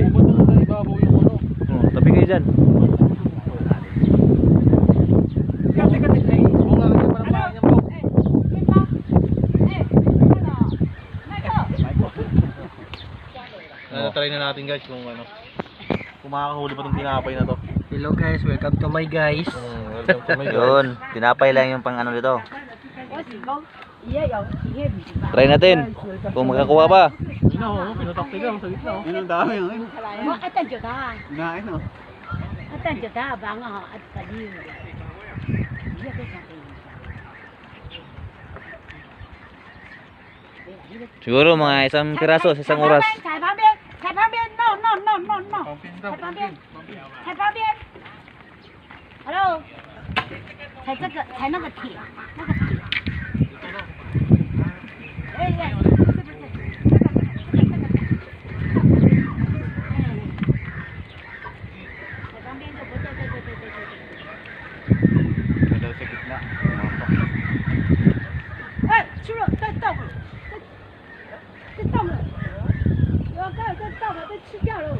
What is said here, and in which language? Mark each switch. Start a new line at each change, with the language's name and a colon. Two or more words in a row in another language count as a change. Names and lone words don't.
Filipino: Oh, tabi kayo dyan. Try na natin guys kung ano. Kung makakahuli pa itong tinapay na to.
English: Hello guys, welcome to my guys. Welcome to my guys.
Filipino: Yun, tinapay lang yung pang ano dito. Try natin. Kung makakuha pa. Yun ako, pinatakti lang sa gitna. Yun ang dami, no? Kinain, no? Siguro mga isang piraso sa isang oras.
Chinese: 踩旁边
English: no no no no no
Chinese: 踩旁边踩旁边 hello 踩这个踩那个铁哎呀踩旁边就不对哎去了再倒再倒了刚才在倒了，被吃掉了。